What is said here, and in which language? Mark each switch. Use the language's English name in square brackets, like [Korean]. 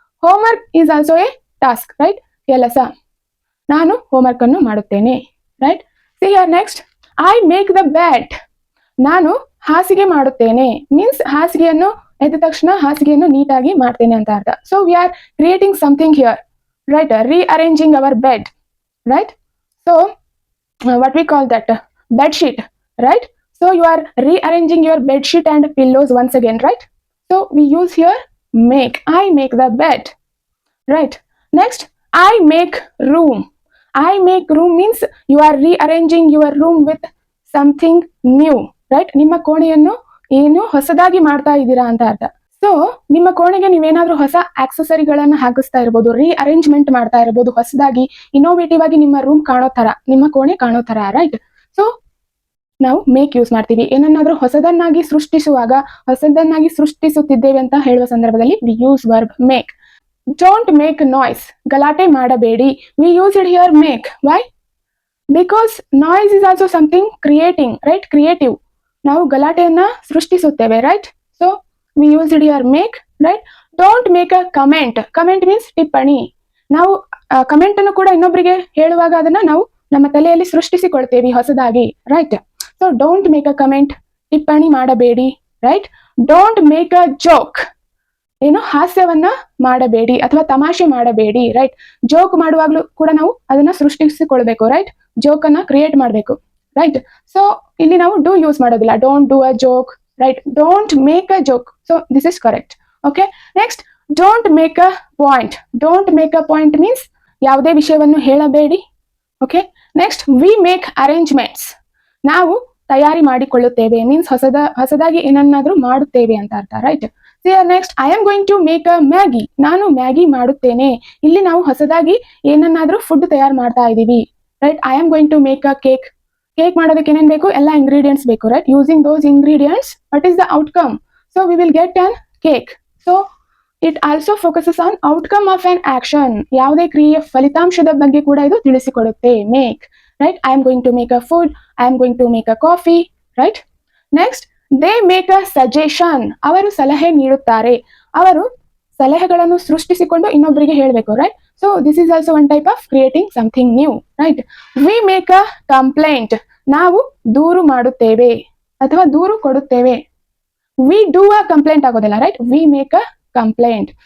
[English] Homework is also a task, right? [Kannada] ಕೆಲಸ, ನಾನು homework ಅನ್ನು ಮಾಡುತ್ತೇನೆ, [English] Right? See here next, I make the bed, [Kannada] ನಾನು ಹಾಸಿಗೆ ಮಾಡುತ್ತೇನೆ. ಮೀನ್ಸ್ ಹಾಸಿಗೆಯನ್ನು ಎದ್ದ ತಕ್ಷಣ ಹಾಸಿಗೆಯನ್ನು ನೀಟಾಗಿ ಮಾಡ್ತೇನೆ ಅಂತ ಅರ್ಥ. [English] So we are creating something here, right? Rearranging our bed, right? So what we call that bed sheet, right? So you are rearranging your bed sheet and pillows once again, right? So we use here make. I make the bed, right? Next, I make room. I make room means you are rearranging your room with something new, right? [Kannada] ನಿಮ್ಮ ಕೋಣೆಯನ್ನು ಏನು ಹೊಸದಾಗಿ ಮಾಡ್ತಾ ಇದ್ದೀರಾ ಅಂತ ಅರ್ಥ. So ನಿಮ್ಮ ಕೋಣೆಗೆ ನೀವೇನಾದ್ರೂ ಹೊಸ ಆಕ್ಸೆಸರಿಗಳನ್ನ ಹಾಕಿಸ್ತಾ ಇರ್ಬೋದು, ರೀಅರೇಂಜ್ಮೆಂಟ್ ಮಾಡ್ತಾ ಇರ್ಬೋದು, ಹೊಸದಾಗಿ ಇನೋವೇಟಿವ್ ಆಗಿ ನಿಮ್ಮ ರೂಮ್ ಕಾಣೋ ತರ, ನಿಮ್ಮ ಕೋಣೆ ಕಾಣೋ ತರ, ರೈಟ್? ಸೊ ನಾವು ಮೇಕ್ ಯೂಸ್ ಮಾಡ್ತೀವಿ. ಏನನ್ನಾದ್ರೂ ಹೊಸದನ್ನಾಗಿ ಸೃಷ್ಟಿಸುವಾಗ, ಹೊಸದನ್ನಾಗಿ ಸೃಷ್ಟಿಸುತ್ತಿದ್ದೇವೆ ಅಂತ ಹೇಳುವ ಸಂದರ್ಭದಲ್ಲಿ [English] We use verb make. Don't make noise, [Kannada] ಗಲಾಟೆ ಮಾಡಬೇಡಿ. [English] We use it here make. Why? Because noise is also something creating, right? Creative, [Kannada] ನಾವು ಗಲಾಟೆಯನ್ನ ಸೃಷ್ಟಿಸುತ್ತೇವೆ, [English] Right? So we use it here make, right? Don't make a comment. Comment means ಟಿಪ್ಪಣಿ. [Kannada] ನಾವು comment ಅನ್ನು ಕೂಡ ಇನ್ನೊಬ್ಬರಿಗೆ ಹೇಳುವಾಗ ಅದನ್ನ ನಾವು ನಮ್ಮ ತಲೆಯಲ್ಲಿ ಸೃಷ್ಟಿಸಿಕೊಳ್ತೇವೆ ಹೊಸದಾಗಿ, right? [English] so don't make a comment, [Kannada] ಟಿಪ್ಪಣಿ ಮಾಡಬೇಡಿ, [English] Right? Don't make a joke, [Kannada] ಏನು ಹಾಸ್ಯವನ್ನ ಮಾಡಬೇಡಿ ಅಥವಾ ತಮಾಷೆ ಮಾಡಬೇಡಿ, ರೈಟ್? ಜೋಕ್ ಮಾಡುವಾಗ್ಲೂ ಕೂಡ ನಾವು ಅದನ್ನ ಸೃಷ್ಟಿಸಿಕೊಳ್ಬೇಕು, ರೈಟ್? ಜೋಕ್ ಅನ್ನ ಕ್ರಿಯೇಟ್ ಮಾಡಬೇಕು, ರೈಟ್? [English] so [Kannada] ಇಲ್ಲಿ ನಾವು ಡೂ ಯೂಸ್ ಮಾಡೋದಿಲ್ಲ. [English] Don't do a joke, right? Don't make a joke. So this is correct. Okay, next, don't make a point. Don't make a point means [Kannada] ಯಾವುದೇ ವಿಷಯವನ್ನು ಹೇಳಬೇಡಿ. [English] Okay, next, we make arrangements. [Kannada] ನಾವು ತಯಾರಿ ಮಾಡಿಕೊಳ್ಳುತ್ತೇವೆ means ಹೊಸದಾಗಿ ಏನನ್ನಾದ್ರೂ ಮಾಡುತ್ತೇವೆ ಅಂತ ಅರ್ಥ, right? [English] Here next, I am going to make a Maggi. [Kannada] ನಾನು ಮ್ಯಾಗಿ ಮಾಡುತ್ತೇನೆ. ಇಲ್ಲಿ ನಾವು ಹೊಸದಾಗಿ ಏನನ್ನಾದ್ರೂ ಫುಡ್ ತಯಾರು ಮಾಡ್ತಾ ಇದೀವಿ, right? [English] I am going to make a cake. [Kannada] Cake ಮಾಡೋದಕ್ಕೆ ಏನೇನು ಬೇಕು? ಎಲ್ಲ ಇಂಗ್ರೀಡಿಯೆಂಟ್ಸ್ ಬೇಕು, [English] Right? Using those ingredients, what is the outcome? So we will get an cake. So it also focuses on outcome of an action. [Kannada] ಯಾವುದೇ ಕ್ರಿಯೆಯ ಫಲಿತಾಂಶದ ಬಗ್ಗೆ ಕೂಡ ಇದು ತಿಳಿಸಿಕೊಡುತ್ತೆ, [English] make, right? I am going to make a food, I am going to make a coffee, right? Next, they make a suggestion, [Kannada] ಅವರು ಸಲಹೆ ನೀಡುತ್ತಾರೆ. ಅವರು ಸಲಹೆಗಳನ್ನು ಸೃಷ್ಟಿಸಿಕೊಂಡು ಇನ್ನೊಬ್ಬರಿಗೆ ಹೇಳಬೇಕು, right? [English] So this is also one type of creating something new, right? We make a complaint, [Kannada] ನಾವು ದೂರು ಮಾಡುತ್ತೇವೆ ಅಥವಾ ದೂರು ಕೊಡುತ್ತೇವೆ. [English] We do a complaint ಆಗೋದಿಲ್ಲ, right? We make a complaint.